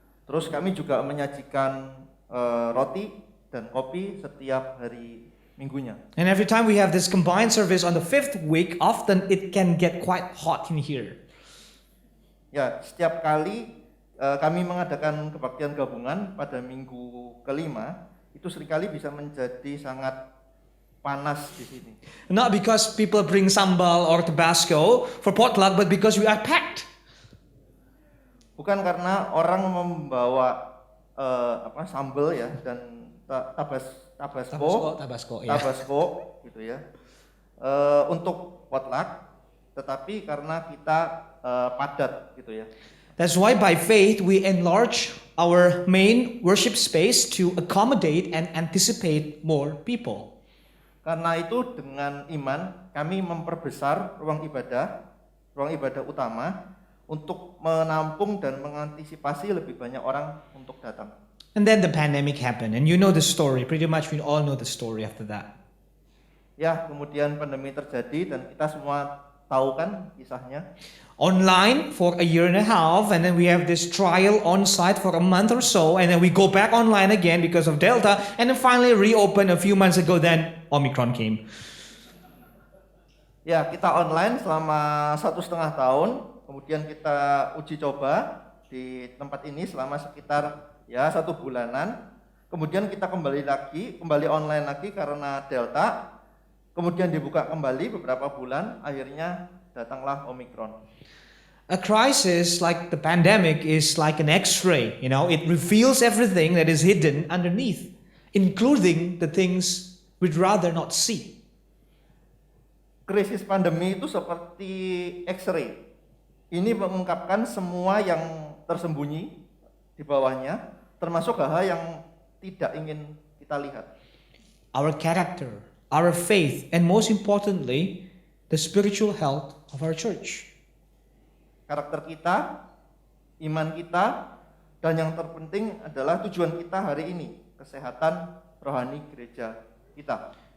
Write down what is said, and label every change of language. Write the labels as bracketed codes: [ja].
[id] Terus kami juga menyajikan roti dan kopi setiap hari minggunya. [en] And every time we have this combined service on the 5th week, often it can get quite hot in here. [id] Ya, setiap kali kami mengadakan kebaktian gabungan pada minggu kelima, itu seringkali bisa menjadi sangat panas di sini. [en] Not because people bring sambal or Tabasco for potluck, but because we are packed. [id] Bukan karena orang membawa sambal ya dan tabasco gitu ya untuk potluck, tetapi karena kita padat gitu ya. [en] That's why by faith we enlarge our main worship space to accommodate and anticipate more people. [id] Karena itu dengan iman kami memperbesar ruang ibadah utama untuk menampung dan mengantisipasi lebih banyak orang untuk datang. [en] And then the pandemic happened, and you know the story. Pretty much we all know the story after that. [id] Ya, kemudian pandemi terjadi dan kita semua tahu kan kisahnya. [en] online for a year and a half, and then we have this trial on site for a month or so, and then we go back online again because of Delta, and then finally reopen a few months ago, then Omicron came. [id] Ya, kita online selama 1,5 tahun, kemudian kita uji coba di tempat ini selama sekitar 1 bulanan. Kemudian kita kembali online lagi karena Delta. Kemudian dibuka kembali beberapa bulan, akhirnya datanglah Omicron. [en] A crisis like the pandemic is like an X-ray, it reveals everything that is hidden underneath, including the things we'd rather not see. [id] Krisis pandemi itu seperti X-ray. Ini mengungkapkan semua yang tersembunyi di bawahnya, termasuk hal-hal yang tidak ingin kita lihat. [en] Our character, our faith, and most importantly, the spiritual health of our church. [id] Karakter kita, iman kita, dan yang terpenting adalah tujuan kita hari ini, kesehatan rohani gereja kita.